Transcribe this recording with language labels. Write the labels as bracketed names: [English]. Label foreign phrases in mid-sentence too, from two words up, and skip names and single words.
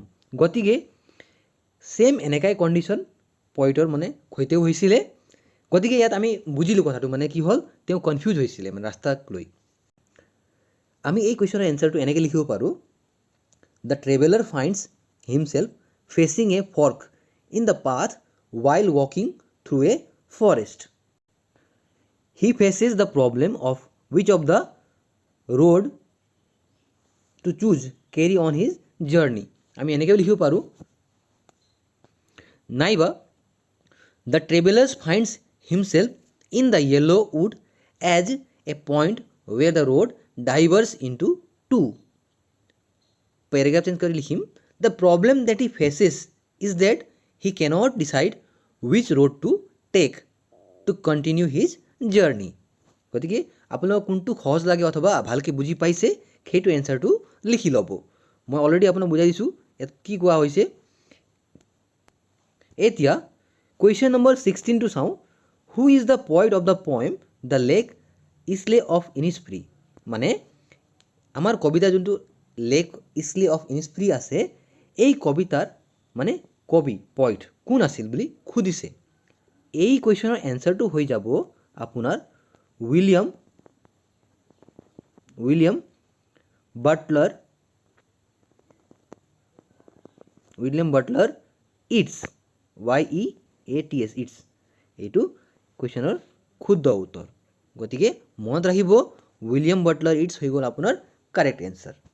[Assamese] গতিকে ছেইম এনেকাই কণ্ডিশ্যন পইণ্টৰ মানে সৈতেও হৈছিলে। গতিকে ইয়াত আমি বুজিলোঁ কথাটো, মানে কি হ'ল তেওঁ কনফিউজ হৈছিলে মানে ৰাস্তাক লৈ। আমি এই [English] question answer [Assamese] এনেকৈ লিখিব পাৰোঁ। [English] the traveller finds himself facing a fork in the path while walking through a forest। he faces the problem of which of the road to choose carry on his journey [Assamese] আমি এনেকৈ লিখিব পাৰোঁ নাইবা [English] the traveler finds himself in the yellow wood as a point where the road diverges into two paragraph change [Assamese] কৰি লিখিম [English] the problem that he faces is that he cannot decide which road to take to continue his journey [Assamese] গতিকে আপোনালোকক কোনটো সহজ লাগে অথবা ভালকৈ বুজি পাইছে সেইটো এনসাৰটো লিখি ল'ব মই অলৰেডি আপোনাক বুজাই দিছোঁ ইয়াত কি কোৱা হৈছে এতিয়া [English] question number [Assamese] 16 টো চাওঁ [English] who is the poet of the poem The Lake Isle of Innisfree [Assamese] মানে আমাৰ কবিতা যোনটো লেক ইছলে অফ ইনিছফ্ৰী আছে এই কবিতাৰ মানে কবি পইণ্ট কোন আছিল বুলি সুধিছে এই [English] question answer [Assamese] হৈ যাব আপোনাৰ উইলিয়াম বাটলাৰ ইটছ YEATS ইটছ এইটো কুৱেশ্যনৰ শুদ্ধ উত্তৰ গতিকে মনত ৰাখিব উইলিয়াম বাটলাৰ ইটছ হৈ গ'ল আপোনাৰ [English] correct answer